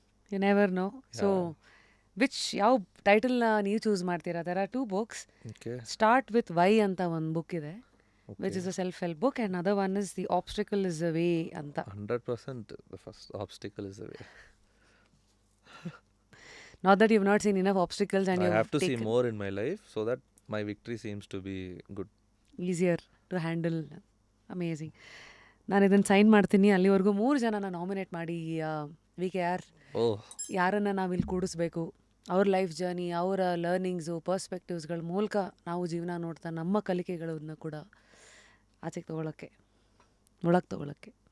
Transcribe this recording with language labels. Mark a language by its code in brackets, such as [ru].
[en] You never know. So [kn] ಯಾವ ಟೈಟಲ್ನ ನೀವು choose ಮಾಡ್ತೀರಾ? [en] There are 2 books. Okay, start with why [kn] ಅಂತ ಒಂದು ಬುಕ್ ಇದೆ, [en] Which is a self help book, and other one is the obstacle is a way ಅಂತ. 100% the first obstacle is the way. Not that you have not seen enough obstacles and I you have to see more in my life so that my victory seems to be good. Easier to handle. Amazing. [kn] ನಾನು ಇದನ್ನು sign ಮಾಡ್ತೀನಿ. ಅಲ್ಲಿವರೆಗೂ 3 ಜನನ nominate ಮಾಡಿ VKR [en] Oh, [kn] ಯಾರನ್ನು ನಾವಿಲ್ಲಿ ಕೂಡಿಸ್ಬೇಕು, ಅವ್ರ life journey, ಅವರ ಲರ್ನಿಂಗ್ಸು, ಪರ್ಸ್ಪೆಕ್ಟಿವ್ಸ್ಗಳ ಮೂಲಕ ನಾವು ಜೀವನ ನೋಡ್ತಾ ನಮ್ಮ ಕಲಿಕೆಗಳನ್ನ ಕೂಡ ಆಚೆಗೆ ತೊಗೊಳಕ್ಕೆ, ಒಳಗೆ ತೊಗೊಳಕ್ಕೆ.